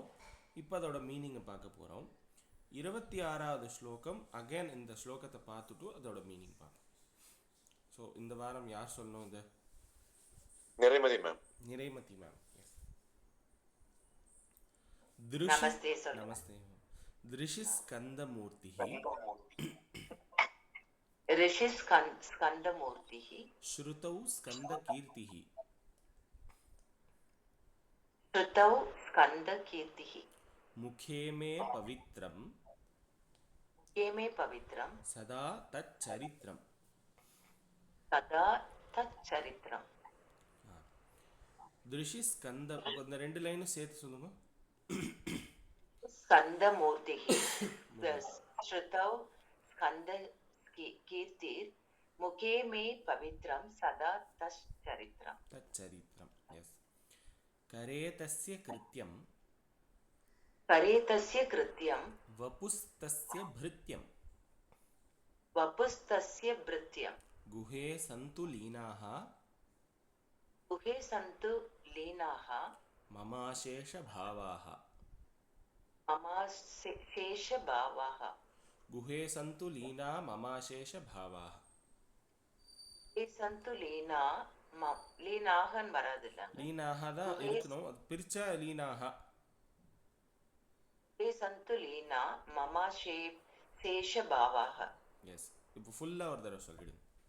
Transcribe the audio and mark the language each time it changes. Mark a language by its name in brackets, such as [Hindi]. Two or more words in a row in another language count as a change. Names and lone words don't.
[Tamil] இப்போ அதோட மீனிங்கை பார்க்க போகிறோம். 26வது ஸ்லோகம் அகைன் இந்த ஸ்லோகத்தை பார்த்துட்டு அதோட மீனிங் பார்ப்போம். ஸோ இந்த வாரம் யார் சொல்லணும்? இது நிறைமதி மேம். நமஸ்தே. [Sanskrit] ऋषिस्कन्दमूर्तिः श्रुतौ स्कन्दकीर्तिः मुखे मे पवित्रं सदा तच्चरित्रम्. ऋषि स्कंद இந்த ரெண்டு லைனும் சேர்த்து சொல்லுங்க. स्कन्दमूर्तिः श्रुतौ स्कन्दकीर्तिर् मुखे मे पवित्रं सदा तच्चरित्रम्. यस. करे तस्य कृत्यं वपुस्तस्य भृत्यं गुहे सन्तु लीनाः ममाशेष भावाः. गुहे सन्तु लीना ममाशेष भावाः. [Tamil] லீனாகன் வராதுல்ல, லீனாக தான் இருக்கணும். அது பிரிச்சா லீனாக. [Sanskrit] सन्तु लीना ममा शेष भावाः. [Tamil] எஸ். இப்போ ஃபுல்லா ஒரு தடவை சொல்லிடுங்க.